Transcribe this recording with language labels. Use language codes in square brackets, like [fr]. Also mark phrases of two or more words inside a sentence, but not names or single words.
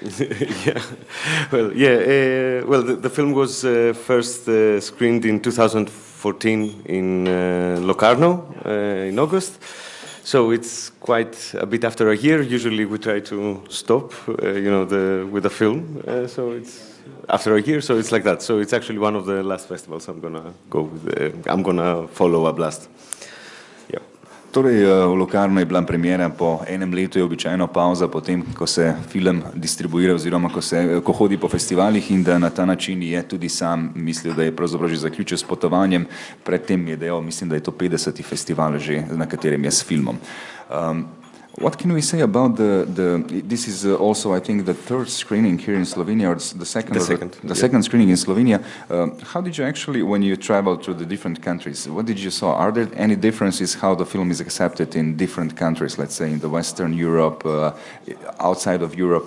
[en] The film was first screened in 2014 in Locarno in August. So it's quite a bit after a year. Usually we try to stop, with the film. So it's after a year, so it's like that. So it's actually one of the last festivals I'm gonna go with. I'm gonna follow a Blast. Yeah. [sl] Torej, v Locarno je bila premiera, po enem letu je običajno pauza, potem, ko se film distribuira oziroma ko hodi po festivalih, in da na ta način je tudi sam mislil, da je pravzaprav že zaključil s potovanjem. Predtem je dejal, mislim, da je to 50. festival že, na katerem je s filmom. [en] What can we say about this is also, I think, the third screening here in Slovenia, or the second screening in Slovenia. How did you actually, when you travel to the different countries, what did you saw? Are there any differences how the film is accepted in different countries, let's say in the Western Europe, outside of Europe?